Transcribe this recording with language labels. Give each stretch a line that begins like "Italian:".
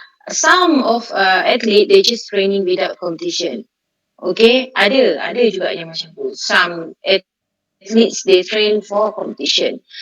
English: Some of athlete they just training without competition.
Malay: Okay, ada juga yang macam tu.
English: Some athletes they train for competition.